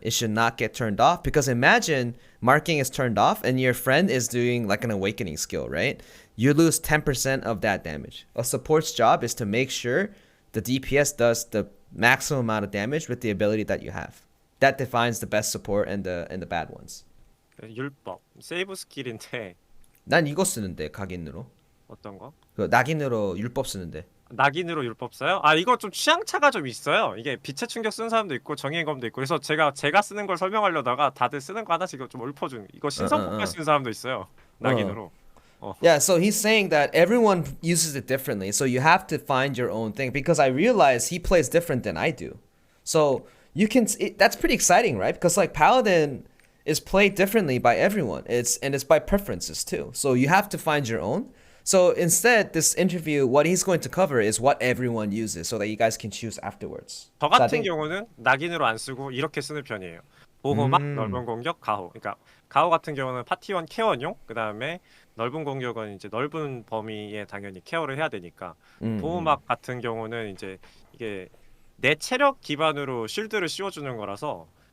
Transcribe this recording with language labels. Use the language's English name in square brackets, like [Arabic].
[English] It should not get turned off, because imagine marking is turned off and your friend is doing like an awakening skill, right? You lose 10% of that damage. A support's job is to make sure the DPS does the maximum amount of damage with the ability that you have. That defines the best support and the bad ones. [Korean] 율법 세이브 스킬인데 난 이거 쓰는데, 각인으로. 어떤 거? 그 낙인으로 율법 쓰는데. 낙인으로 율법 써요? 아 이거 좀 취향차가 좀 있어요. 이게 빛의 충격 쓰는 사람도 있고 정의의 검도 있고. 그래서 제가 쓰는 걸 설명하려다가 다들 쓰는 거 하나씩 좀 읊어주는. 이거 신성폭발 쓰는 사람도 있어요. 낙인으로. [English] Yeah, so he's saying that everyone uses it differently, so you have to find your own thing, because I realize he plays different than I do. So you can, that's pretty exciting, right? Because like Paladin is played differently by everyone. It's by preferences too. So you have to find your own. So instead, this interview, what he's going to cover is what everyone uses, so that you guys can choose afterwards. [Korean] 저 같은 경우는 낙인으로 안 쓰고 이렇게 쓰는 편이에요. 보호막, 넓은 공격, 가호. 그러니까 가호 같은 경우는 파티원 케어용, 그 다음에 넓은 공격은 이제 넓은 범위에 당연히 케어를 해야 되니까. 보호막 같은 경우는 이제 이게 내 체력 기반으로 쉴드를 씌워주는 거라서.